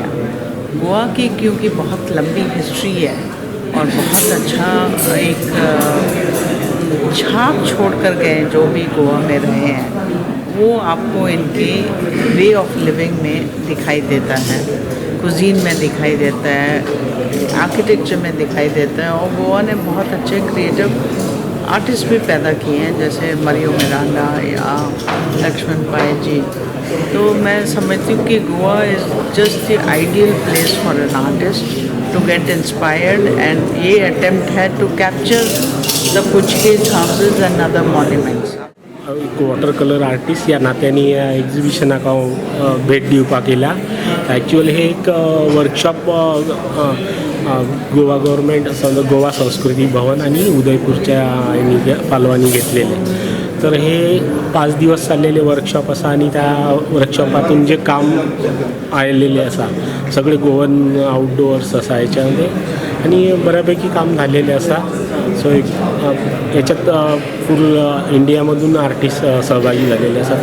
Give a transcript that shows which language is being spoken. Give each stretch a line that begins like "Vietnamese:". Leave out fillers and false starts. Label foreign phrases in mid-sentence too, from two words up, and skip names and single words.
Hindi: गोवा की क्योंकि बहुत लंबी हिस्ट्री है और बहुत अच्छा एक छाप छोड़ कर गए जो भी गोवा में रहे हैं, वो आपको इनके
English: way of living
Hindi: में दिखाई देता है, कुजीन में दिखाई देता है, आर्किटेक्चर में दिखाई देता है। और गोवा ने बहुत अच्छे
English: creative artist
Hindi: भी पैदा किए हैं, जैसे मरियो मिरांडा या लक्ष्मण पाय जी। तो मैं समझती हूँ कि
English: Goa is just the ideal place for an artist to get inspired, and ये attempt है to capture the पुचकेज houses and other monuments।
Konkani: एक
English: water colour artist
Konkani: या नात्याने या एक्झिबिशनाक हांव भेट दिवपाक येयला। ॲक्च्युअली हे एक वर्कशॉप गोवा गव्हर्मेंट, गोवा संस्कृती भवन आणि उदयपूरच्या पालवांनी घेतलेले। तर हे 5 दिवस चाललेले वर्कशॉप असा आणि त्या वर्कशॉपातून जे काम आलेले असा सगळे
English: Goan outdoors
Konkani: असा याच्यामध्ये आणि बऱ्यापैकी काम झालेले असा। सो एक याच्यात फुल इंडियामधून आर्टिस्ट सहभागी झालेले असा।